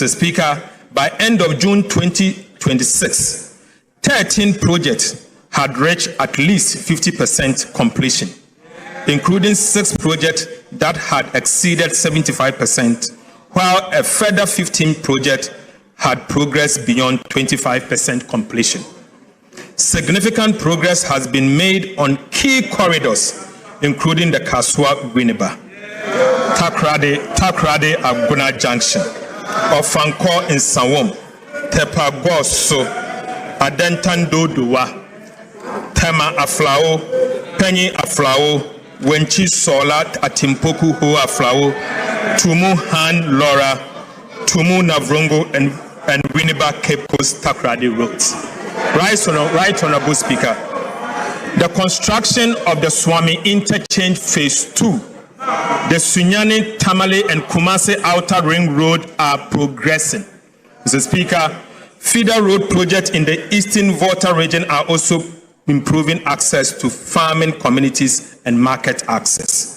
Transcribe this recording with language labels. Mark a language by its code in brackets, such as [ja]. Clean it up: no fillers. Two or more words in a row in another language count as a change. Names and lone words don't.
[en] Speaker, by end of June 2026, 13 projects had reached at least 50% completion, including 6 projects that had exceeded 75%, while a further 15 projects had progressed beyond 25% completion. Significant progress has been made on key corridors, including the Kaswa-Winneba, Takrade Aguna Junction, Ofanko in Sawom, Tepagoso, Adentandodowa, Tema Aflao, Penny Aflao, Wenchi Sola Atimpoku Ho Aflao, Tumu Han Laura, Tumu Navrongo and Winneba Cape Coast Takrade roads. Right, Honorable Speaker. The construction of the Swami Interchange Phase 2, the Sunyani, Tamale and Kumasi Outer Ring Road are progressing. Mr. Speaker, feeder road projects in the Eastern Volta region are also improving access to farming communities and market access.